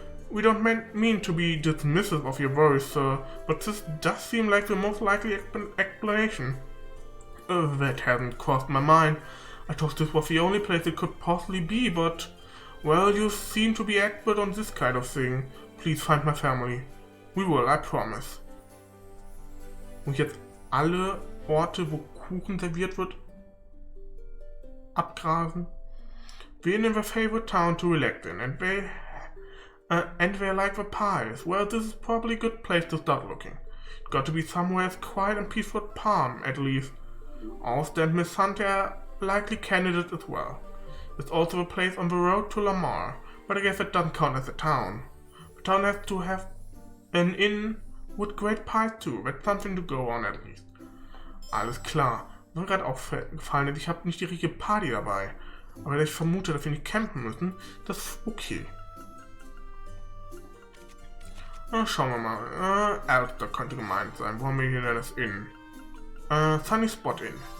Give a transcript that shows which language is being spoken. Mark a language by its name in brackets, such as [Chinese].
[English] We don't mean to be dismissive of your worries, sir, but this does seem like the most likely explanation. That hasn't crossed my mind. I thought this was the only place it could possibly be, but... Well, you seem to be expert on this kind of thing. Please find my family. We will, I promise. [German] Und jetzt alle Orte, wo Kuchen serviert wird, abgrasen. [English] Being in their favorite town to relax in, and they like the pies. Well, this is probably a good place to start looking. Got to be somewhere as quiet and peaceful as Palm, at least. Auster and Miss Hunter are likely candidates as well. There's also a place on the road to Lamar, but I guess it doesn't count as a town. The town has to have an inn with great pies too. That's something to go on at least. [German] Alles klar. Mir gerade aufgefallen ist, ich habe nicht die richtige Party dabei. Aber ich vermute, dass wir nicht campen müssen. Das ist okay. Schauen wir mal. Elster könnte gemeint sein. Wo haben wir hier denn das Inn? Sunny Spot Inn.